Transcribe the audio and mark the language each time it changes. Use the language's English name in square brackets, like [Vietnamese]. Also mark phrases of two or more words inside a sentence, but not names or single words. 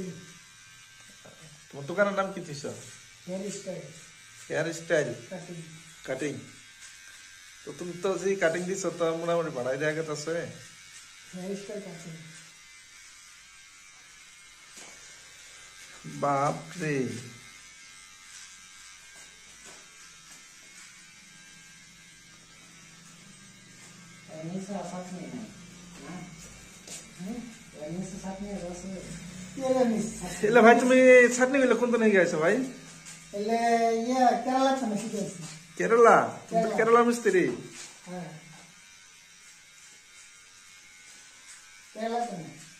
[Bangla] তোমার দোকানের নাম কি দিছ? [English] hair style [Bangla] কাটিং। কাটিং। তো তুমি তো যে কাটিং দিছ তো মোটামুটি ভাড়াই দেওয়া গেছে আছে। [English] hair style cutting. [Bangla] বাপ রে, [Indonesian] ini saatnya nih, nah, ini saatnya rasanya. Iya nih. [Bangla] এলে ভাই তুমি ছাটনি গুলো কোন দিন গেছো ভাই? এলে ইয়া কেরালা থেকে শিখেছি। কেরালা? তুমি তো কেরালা মিস্ত্রি। হ্যাঁ, কেরালা থেকে।